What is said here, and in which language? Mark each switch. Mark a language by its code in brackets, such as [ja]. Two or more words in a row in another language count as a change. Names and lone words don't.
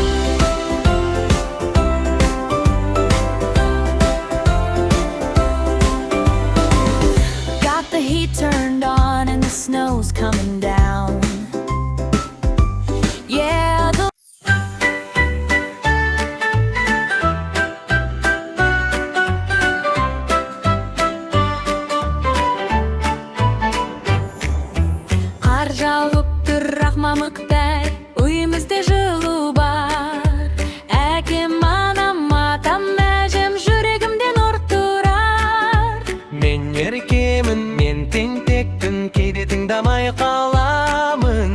[en] Got the heat turned on and the snow's coming down. Yeah, the [kk] қар жауып тұр мамықтай, үйімізде жылу бар. Әкем, анам, атам, әжем жүрегімде нұр тұрар. Мен еркемін, мен тентекпін, кейде тыңдамай қаламын.